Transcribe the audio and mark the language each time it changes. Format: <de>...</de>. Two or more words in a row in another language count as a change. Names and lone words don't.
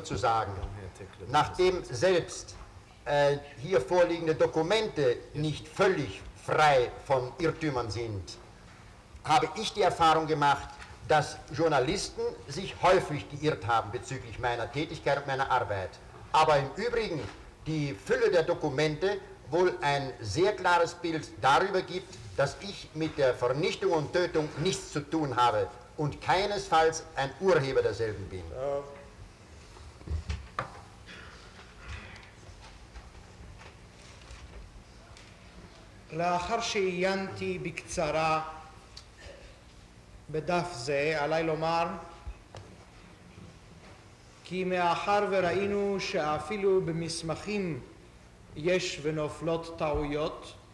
<de>zu sagen, nachdem selbst hier vorliegende Dokumente nicht völlig frei von Irrtümern sind, habe ich die Erfahrung gemacht, dass Journalisten sich häufig geirrt haben bezüglich meiner Tätigkeit und meiner Arbeit. Aber im Übrigen die Fülle der Dokumente wohl ein sehr klares Bild darüber gibt, dass ich mit der Vernichtung und Tötung nichts zu tun habe und keinesfalls ein Urheber derselben bin.</de> <he>לאחר שעיינתי בקצרה בדף זה, עליי לומר כי מאחר וראינו שאפילו במסמכים יש ונופלות טעויות,</he>